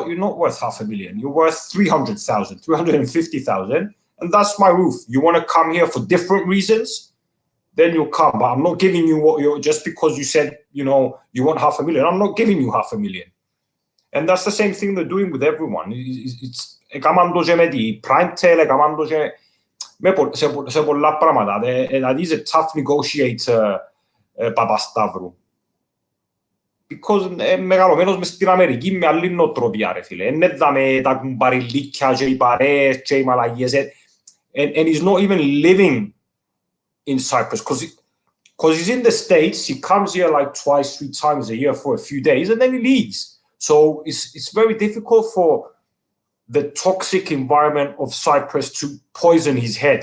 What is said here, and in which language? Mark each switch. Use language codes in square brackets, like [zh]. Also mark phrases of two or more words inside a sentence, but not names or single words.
[en] You're not worth $500,000. You're worth 300,000, 350,000. And that's my roof. You want to come here for different reasons? Then you'll come. But I'm not giving you what you're, just because you said, you want $500,000. I'm not giving you $500,000. And that's the same thing they're doing with everyone. [el] It's έκαναν και με τη Primetel, έκαναν και σε πολλά πράγματα. Δηλαδή, [en] is a tough negotiator, [el] Παπασταύρου. Because μεγαλωμένος μες στην Αμερική με άλλη νοοτροπία, ρε φίλε. Είναι δάμε τα κουμπαριλίκια και οι παρέες και οι μαλαγίες. [en] And he's not even living in Cyprus. Because he's in the States, he comes here like 2-3 times a year for a few days, and then he leaves. So it's very difficult for the toxic environment of Cyprus to poison his head.